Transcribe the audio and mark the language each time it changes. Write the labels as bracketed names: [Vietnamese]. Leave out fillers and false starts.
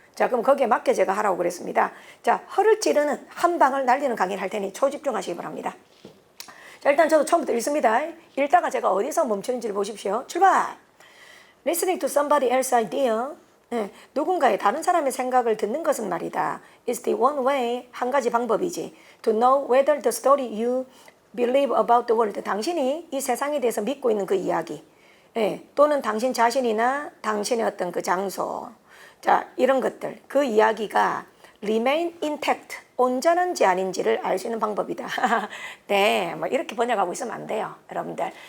[Korean] 자, 그럼 거기에 맞게 제가 하라고 그랬습니다. 자, 허를 찌르는 한 방을 날리는 강의를 할 테니 초집중하시기 바랍니다. 자, 일단 저도 처음부터 읽습니다. 읽다가 제가 어디서 멈추는지를 보십시오. 출발! [English] Listening to somebody else's idea. [Korean] 누군가의 다른 사람의 생각을 듣는 것은 말이다. [English] It's the one way, [Korean] 한 가지 방법이지. [English] To know whether the story you believe about the world. [Korean] 당신이 이 세상에 대해서 믿고 있는 그 이야기. 또는 당신 자신이나 당신의 어떤 그 장소. 자, 이런 것들. 그 이야기가 [English] remain intact [Korean] 온전한지 아닌지를 알 수 있는 방법이다. 네, 뭐 이렇게 번역하고 있으면 안 돼요, 여러분들.